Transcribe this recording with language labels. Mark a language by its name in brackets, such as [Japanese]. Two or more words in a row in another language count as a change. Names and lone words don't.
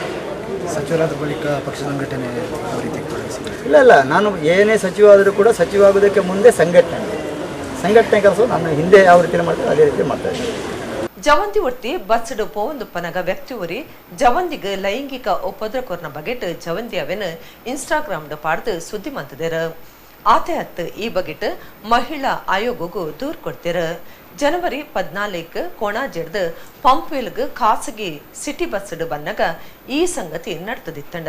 [Kannada] ಸಚಿವರಾದ ಬಳಿಕ ಪಕ್ಷ ಸಂಘಟನೆ ಇಲ್ಲ, ನಾನು ಏನೇ ಸಚಿವ ಆದರೂ ಕೂಡ ಸಚಿವ ಆಗೋದಕ್ಕೆ ಮುಂದೆ ಸಂಘಟನೆ ಕೆಲಸ ನಾನು ಹಿಂದೆ ಯಾವ ರೀತಿ ಮಾಡ್ತೇವೆ ಅದೇ ರೀತಿ ಮಾಡ್ತಾ ಇದ್ದೀನಿ. [Tulu] ಜವಂದಿ ಒಟ್ಟಿ ಬಸ್ಸಡು ಪೋವಂದುಪ್ಪನಗ ವ್ಯಕ್ತಿ ಉರಿ ಜವಂದಿಗೆ ಲೈಂಗಿಕ ಉಪದ್ರವನ ಬಗೆಟ್ ಜವಂದಿ ಅವೆನ ಇನ್ಸ್ಟಾಗ್ರಾಮ್ದ ಪಾಡ್ದು ಸುದ್ದಿ ಮಂತದೇರ. ಆತೆ ಹತ್ತು ಈ ಬಗೆಟ್ ಮಹಿಳಾ ಆಯೋಗಗೂ ದೂರ್ ಕೊಡ್ತೀರ. ಜನವರಿ 14 ಕೋಣ ಜಡ್ದು ಪಂಪ್ವೆಲ್ಗೆ ಖಾಸಗಿ ಸಿಟಿ ಬಸ್ಸಡು ಬನ್ನಗ ಈ ಸಂಗತಿ ನಡ್ತದಿತ್ತಂಡ.